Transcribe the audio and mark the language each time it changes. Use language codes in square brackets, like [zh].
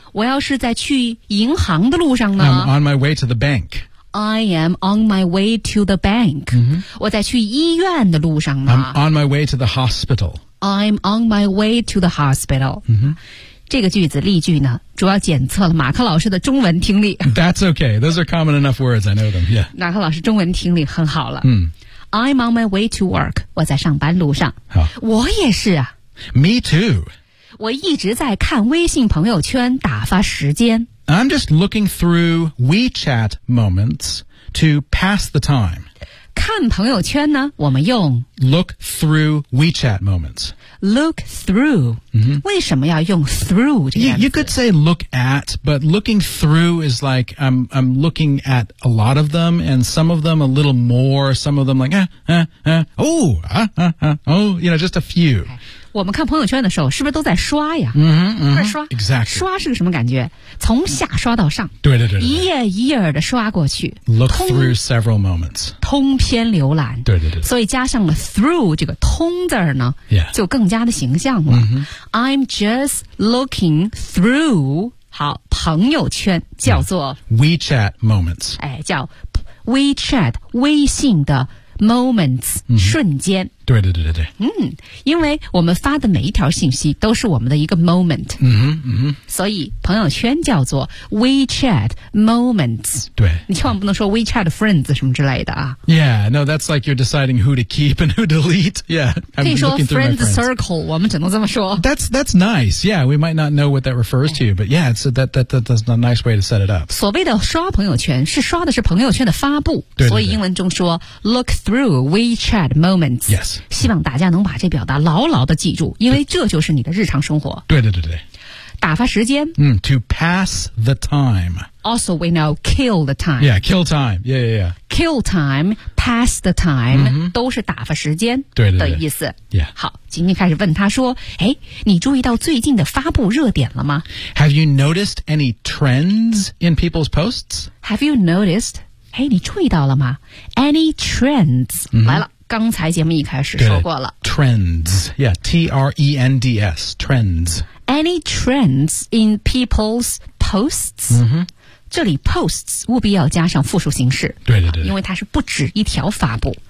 [zh] 我要是在去银行的路上呢 [en] I'm on my way to the bank I am on my way to the bank、嗯、 [zh] 我在去医院的路上呢 [en] I'm on my way to the hospital I'm on my way to the hospital、 mm-hmm. [zh] 这个句子例句呢主要检测了马克老师的中文听力 [en] That's okay, those are common enough words, I know them、yeah. [zh] 马克老师中文听力很好了、mm. [en] I'm on my way to work [zh] 我在上班路上、 huh. 我也是啊 [en] Me too [zh] 我一直在看微信朋友圈打发时间 [en] I'm just looking through WeChat moments to pass the time [zh] 看朋友圈呢我们用 [en] Look through WeChat moments Look through、 mm-hmm. [zh] 为什么要用 through 这个样子 [en] you could say look at But looking through is like I'm looking at a lot of them And some of them a little more Some of them like You know just a few、okay. [zh] 我们看朋友圈的时候是不是都在刷呀、 mm-hmm, mm-hmm, 快刷 [en] Exactly [zh] 刷是个什么感觉从下刷到上对对 对, 对一页一页的刷过去 [en] Look through several moments [zh] 通篇浏览对对 对, 对所以加上了 through 这个通字呢、 yeah. 就更加的形象了、 mm-hmm. [en] I'm just looking through [zh] 好朋友圈叫做、 [en] yeah. WeChat moments [zh] 哎，叫 WeChat 微信的 moments、 mm-hmm. 瞬间对对对对对嗯，因为我们发的每一条信息都是我们的一个 moment 嗯哼嗯哼所以朋友圈叫做 WeChat moments 对你千万不能说 WeChat friends 什么之类的啊 [en] Yeah, no, that's like you're deciding who to keep and who delete Yeah, I'm looking through my friends [zh] 可以说 [en] friends circle [zh] 我们只能这么说 [en] That's nice, yeah, we might not know what that refers to But yeah, it's that's a nice way to set it up [zh] 所谓的刷朋友圈是刷的是朋友圈的发布对对对所以英文中说 [en] Look through WeChat moments Yes [zh] 希望大家能把这表达牢牢的记住因为这就是你的日常生活对对对对打发时间、 [en] mm, To pass the time Also we know kill the time Yeah, kill time yeah, yeah, yeah. Kill time, pass the time、 mm-hmm. [zh] 都是打发时间的意思对对对、yeah. 好今天开始问他说哎，你注意到最近的发布热点了吗 [en] Have you noticed any trends in people's posts? Have you noticed [zh] 哎，你注意到了吗 [en] Any trends、 mm-hmm. [zh] 来了刚才节目一开始说过了 [en] Trends Yeah, T-R-E-N-D-S Trends Any trends in people's posts、 mm-hmm. [zh] 这里 posts 务必要加上复数形式对对 对, 对因为它是不止一条发布、